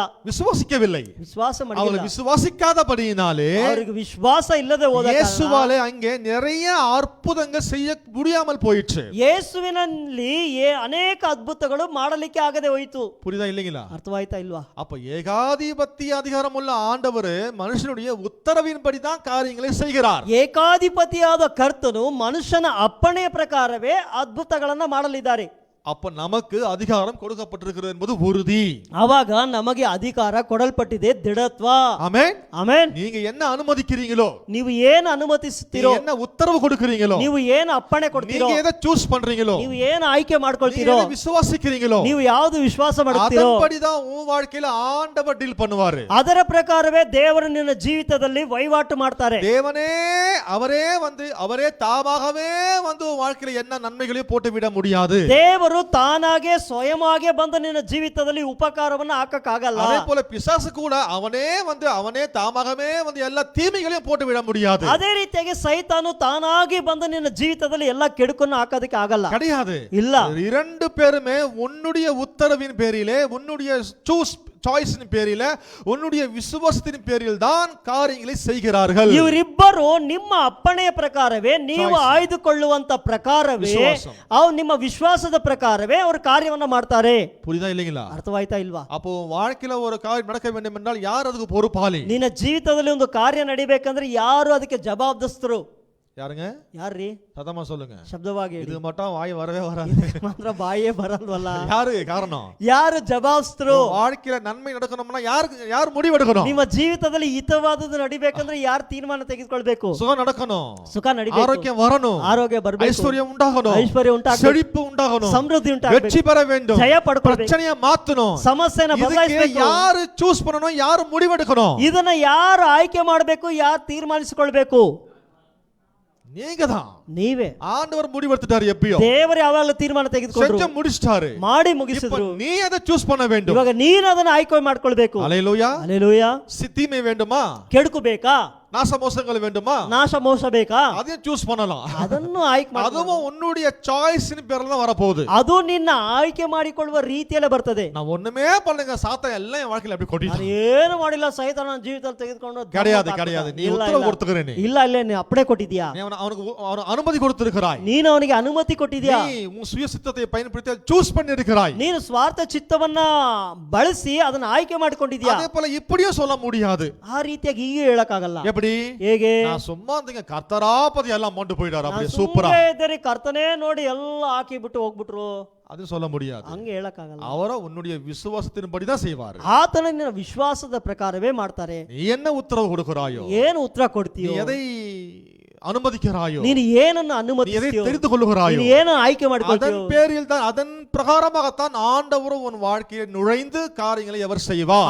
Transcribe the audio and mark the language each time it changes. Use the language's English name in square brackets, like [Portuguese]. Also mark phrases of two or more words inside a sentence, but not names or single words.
[Tamil] விசுவாசிக்கவில்லை. [Kannada] ವಿಶ್ವಾಸ ಮಾಡಿಲ್ಲ. [Tamil] அவர்கள் விசுவாசிக்காதபடியினாலே [Kannada] ಅವರಿಗೆ ವಿಶ್ವಾಸ ಇಲ್ಲದೆ ಹೋದ ಕಾರಣ [Tamil] இயேசுவாலே அங்கே நிறைய அற்புதங்கள் செய்ய முடியாமல் போயிற்று. [Kannada] ಯೇಸುವಿನಲ್ಲಿ ಅನೇಕ ಅದ್ಭುತಗಳು ಮಾಡಲಿಕ್ಕೆ ಆಗದೆ ಹೋಯಿತು. [Tamil] புரியுதா இல்லைங்களா? [Kannada] ಅರ್ಥವಾಯ್ತಾ ಇಲ್ವಾ? [Tamil] அப்ப ஏகாதிபத்திய அதிகாரம் உள்ள ஆண்டவர் மனுஷனுடைய உத்தரவின்படி தான் காரியங்களை செய்கிறார். [Kannada] ಏಕಾಧಿಪತಿಯಾದ ಕರ್ತನು ಮನುಷ್ಯನ ಅಪ್ಪಣೆಯ ಪ್ರಕಾರವೇ ಅದ್ಭುತಗಳನ್ನ ಮಾಡಲಿದ್ದಾರೆ. [Tamil] அப்ப நமக்கு அதிகாரம் கொடுக்கப்பட்டிருக்கிறது என்பது உறுதி. [Kannada] ಆವಾಗ ನಮಗೆ ಅಧಿಕಾರ ಕೊಡಲ್ಪಟ್ಟಿದೆ, ದೃಢತ್ವ. [Tamil] ஆமென், [Kannada] ಆಮೆನ್. [Tamil] நீங்க என்ன அனுமதிக்கிறீங்களோ, [Kannada] ನೀವು ಏನು ಅನುಮತಿಸುತ್ತೀರೋ, [Tamil] என்ன உத்தரவு கொடுக்கிறீங்களோ, [Kannada] ನೀವು ಏನು ಅಪ್ಪಣೆ ಕೊಡ್ತೀರೋ, [Tamil] நீங்க எதை சூஸ் பண்றீங்களோ, [Kannada] ನೀವು ಏನು ಆಯ್ಕೆ ಮಾಡ್ಕೊಳ್ತೀರೋ, [Tamil] நீங்க எதை விசுவாசிக்கிறீங்களோ, [Kannada] ನೀವು ಯಾವುದು ವಿಶ್ವಾಸ ಮಾಡುತ್ತೀರೋ [Tamil] அதன்படிதான் உன் வாழ்க்கையில ஆண்டவர் டீல் பண்ணுவாரு. [Kannada] ಅದರ ಪ್ರಕಾರವೇ ದೇವರು ನಿನ್ನ ಜೀವಿತದಲ್ಲಿ ವಹಿವಾಟು ಮಾಡ್ತಾರೆ. [Tamil] தேவனே அவரே தாமாகவே உன் வாழ்க்கையில என்ன நன்மைகளையும் போட்டு விட முடியாது. [Kannada] ದೇವರು ತಾನಾಗೆ ಸ್ವಯಮಾಗೆ ಬಂದು ನಿನ್ನ ಜೀವಿತದಲ್ಲಿ ಉಪಕಾರವನ್ನು ಹಾಕಕ್ಕಾಗಲ್ಲ. [Tamil] அதே போல பிசாசு கூட அவனே தாமாகவே எல்லா தீமைகளையும் போட்டு விட முடியாது. [Kannada] ಅದೇ ರೀತಿಯಾಗಿ ಸೈತಾನು ತಾನಾಗಿ ಬಂದು ನಿನ್ನ ಜೀವಿತದಲ್ಲಿ ಎಲ್ಲ ಕೆಡುಕನ್ನು ಹಾಕೋದಕ್ಕೆ ಆಗಲ್ಲ, [Tamil] கிடையாது. [Kannada] ಇಲ್ಲ. [Tamil] இரண்டு பேருமே உன்னுடைய உத்தரவின் பேரிலே, உன்னுடைய சாய்ஸின் பேரில, உன்னுடைய விசுவாசத்தின் பேரில் தான் காரியங்களை செய்கிறார்கள். [Kannada] ಇವರಿಬ್ಬರು ನಿಮ್ಮ ಅಪ್ಪಣೆಯ ಪ್ರಕಾರವೇ, ನೀವು ಆಯ್ದುಕೊಳ್ಳುವಂತ ಪ್ರಕಾರವೇ, ಅವು ನಿಮ್ಮ ವಿಶ್ವಾಸದ ಪ್ರಕಾರವೇ ಅವರು ಕಾರ್ಯವನ್ನ ಮಾಡ್ತಾರೆ. [Tamil] புரியுதா இல்லைங்களா? [Kannada] ಅರ್ಥವಾಯ್ತಾ ಇಲ್ವಾ? [Tamil] அப்போ வாழ்க்கையில ஒரு காரியம் நடக்க வேண்டும் என்றால் யார் அதுக்கு பொறுப்பாளி? [Kannada] ನಿನ್ನ ಜೀವಿತದಲ್ಲಿ ಒಂದು ಕಾರ್ಯ ನಡಿಬೇಕಂದ್ರೆ ಯಾರು ಅದಕ್ಕೆ ಜವಾಬ್ದಸ್ತರು? [Tamil] யாருங்க? [Kannada] ಯಾರ್ರೀ? [Tamil] சத்தமா சொல்லுங்க. [Kannada] ಶಬ್ದವಾಗಿ ಹೇಳಿ. [Tamil] இது மட்டும் வாய் வரவே வராது. [Kannada] ಮಾತ್ರ ಬಾಯೇ ಬರಲ್ವಲ್ಲ. [Tamil] யாரு காரணம்? [Kannada] ಯಾರು ಜವಾಬ್ದಸ್ತರು? [Tamil] வாழ்க்கையில நன்மை நடக்கணும்னா யார் முடிவெடுக்கணும்? [Kannada] ನಿಮ್ಮ ಜೀವಿತದಲ್ಲಿ ಹಿತವಾದದ್ದು ನಡಿಬೇಕಂದ್ರೆ ಯಾರು ತೀರ್ಮಾನ ತೆಗೆದುಕೊಳ್ಬೇಕು? [Tamil] சுகம் நடக்கணும், [Kannada] ಸುಖ ನಡಿಬೇಕು, [Tamil] ஆரோக்கியம் வரணும், [Kannada] ಆರೋಗ್ಯ ಬರಬೇಕು, [Tamil] ஐஸ்வர்யம் உண்டாகணும், [Kannada] ಐಶ್ವರ್ಯ ಉಂಟಾಗಬೇಕು, [Tamil] செழிப்பு உண்டாகணும், [Kannada] ಸಮೃದ್ಧಿ ಉಂಟಾಗಬೇಕು, [Tamil] வெற்றி பெற வேண்டும், [Kannada] ಜಯ ಪಡ್ಕೊಳ್ಬೇಕು, [Tamil] பிரச்சனையை மாத்தணும். [Kannada] ಸಮಸ್ಯೆನ ಬದಲಾಯಿಸಬೇಕು. [Tamil] யாரு சூஸ் பண்ணணும், யாரு முடிவெடுக்கணும்? [Kannada] ಇದನ್ನ ಯಾರು ಆಯ್ಕೆ ಮಾಡಬೇಕು, ಯಾರು ತೀರ್ಮಾನಿಸಿಕೊಳ್ಬೇಕು? [Tamil] நீங்க தான். [Kannada] ನೀವೇ. [Tamil] ஆண்டவர் முடிவெடுத்துட்டாரு. எப்பயோ [Kannada] ದೇವರು ಯಾವಾಗಲೂ ತೀರ್ಮಾನ ತೆಗೆದುಕೊಂಡ್ರು, [Tamil] செஞ்சு முடிச்சிட்டாரு, [Kannada] ಮಾಡಿ ಮುಗಿಸಿದ್ರು. [Tamil] நீ அதை சூஸ் பண்ண வேண்டும். [Kannada] ಇವಾಗ ನೀನು ಅದನ್ನ ಆಯ್ಕೆ ಮಾಡ್ಕೊಳ್ಬೇಕು. [Tamil] ஹல்லேலூயா. [Kannada] ಹಲ್ಲೆಲೂಯಾ. [Tamil] தீமை வேண்டுமா? [Kannada] ಕೆಡುಕು ಬೇಕಾ? [Tamil] நாசமோசங்கள் வேண்டுமா? [Kannada] ನಾಶ ಮೋಸ ಬೇಕಾ? [Tamil] அதையும் சூஸ் பண்ணலாம். [Kannada] ಅದನ್ನು ಆಯ್ಕೆ ಮಾಡಿ, [Tamil] அதுவும் உன்னுடைய சாய்ஸின் பேர்ல தான் வரப்போகுது. [Kannada] ಅದು ನಿನ್ನ ಆಯ್ಕೆ ಮಾಡಿಕೊಳ್ಳುವ ರೀತಿಯಲ್ಲೇ ಬರ್ತದೆ. [Tamil] நான் ஒண்ணுமே பண்ணுங்க, சாத்தான் எல்லாம் என் வாழ்க்கையில அப்படி கொட்டிட்டான். [Kannada] ನಾನು ಏನು ಮಾಡಿಲ್ಲ, ಸೈತಾನ ಜೀವಿತದಲ್ಲಿ ತೆಗೆದುಕೊಂಡು [Tamil] கிடையாது. நீ உத்தரவு கொடுத்துக்கறே. [Kannada] ಇಲ್ಲ ಇಲ್ಲ, ನೀ ಅಪ್ಪಣೆ ಕೊಟ್ಟಿದ್ಯಾ, [Tamil] நீ அவனுக்கு அனுமதி கொடுத்திருக்கிறாய். [Kannada] ನೀನು ಅವನಿಗೆ ಅನುಮತಿ ಕೊಟ್ಟಿದ್ಯಾ, [Tamil] நீ உன் சுய சித்தத்தை பயன்படுத்தி சூஸ் பண்ணிருக்கிறாய். [Kannada] ನೀನು ಸ್ವಾರ್ಥ ಚಿತ್ತವನ್ನ ಬಳಸಿ ಅದನ್ನ ಆಯ್ಕೆ ಮಾಡಿಕೊಂಡಿದ್ಯಾ. [Tamil] அதே போல இப்படியும் சொல்ல முடியாது. [Kannada] ಆ ರೀತಿಯಾಗಿ ಈಗ ಹೇಳಕ್ಕಾಗಲ್ಲ. [Tamil] எப்படி? [Kannada] ಹೇಗೆ? [Tamil] நான் சும்மா இருந்தீங்க, கர்த்தராபதி எல்லாம் கொண்டு போயிடாரு அப்படியே சூப்பரா. [Kannada] ಇದ್ದರೆ ಕರ್ತನೇ ನೋಡಿ ಎಲ್ಲ ಹಾಕಿ ಬಿಟ್ಟು ಹೋಗ್ಬಿಟ್ರು, [Tamil] அது சொல்ல முடியாது. [Kannada] ಹಂಗೆ ಹೇಳಕ್ಕಾಗಲ್ಲ. [Tamil] அவரை உன்னுடைய விசுவாசத்தின்படி தான் செய்வாரு. [Kannada] ಆತನ ನಿನ್ನ ವಿಶ್ವಾಸದ ಪ್ರಕಾರವೇ ಮಾಡ್ತಾರೆ. [Tamil] நீ என்ன உத்தரவு கொடுக்கிறாயோ, [Kannada] ಏನು ಉತ್ತರ [Tamil] நீ [Kannada] ಕೊಡ್ತೀಯೋ, [Tamil] எதை அனுமதிக்கிறாயோ, [Kannada] ನೀನು ಏನನ್ನು [Tamil] நீ எதை [Kannada] ಅನುಮತಿಸ್ತೀಯೋ, [Tamil] தெரிந்து கொள்ளுகிறாயோ, [Kannada] ನೀನು ಏನು ಆಯ್ಕೆ [Tamil] அதன் [Kannada] ಮಾಡಿಕೊಳ್ತೀಯೋ, [Tamil] பேரில் தான், அதன் பிரகாரமாகத்தான் ஆண்டவர் உன் வாழ்க்கையை நுழைந்து காரியங்களை அவர் செய்வார்.